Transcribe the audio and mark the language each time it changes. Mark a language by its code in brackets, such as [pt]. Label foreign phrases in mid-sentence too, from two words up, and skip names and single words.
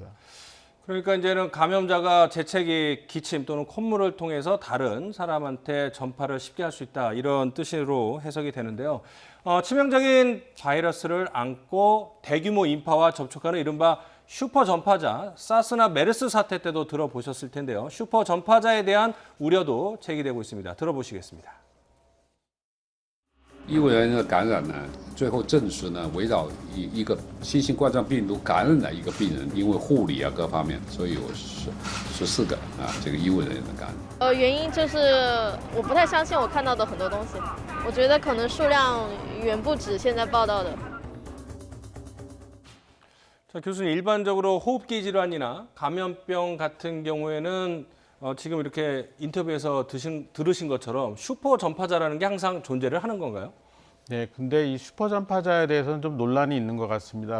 [ko] 그러니까 이제는 감염자가 재채기, 기침 또는 콧물을 통해서 다른 사람한테 전파를 쉽게 할 수 있다 이런 뜻으로 해석이 되는데요. 치명적인 바이러스를 안고 대규모 인파와 접촉하는 이른바 슈퍼 전파자, 사스나 메르스 사태 때도 들어보셨을 텐데요. 슈퍼 전파자에 대한 우려도 제기되고 있습니다. 들어보시겠습니다. [zh] 医务人员的感染呢，最后证实呢，围绕一个新型冠状病毒感染的一个病人，因为护理啊各方面，所以有14个这个医务人员的感染。原因就是我不太相信我看到的很多东西，我觉得可能数量远不止现在报道的。 [ko] 자, 교수님, 일반적으로 호흡기 질환이나 감염병 같은 경우에는 지금 이렇게 인터뷰에서 들으신 것처럼 슈퍼 전파자라는 게 항상 존재를 하는 건가요? 네, 근데 이 슈퍼 전파자에 대해서는 좀 논란이 있는 것 같습니다.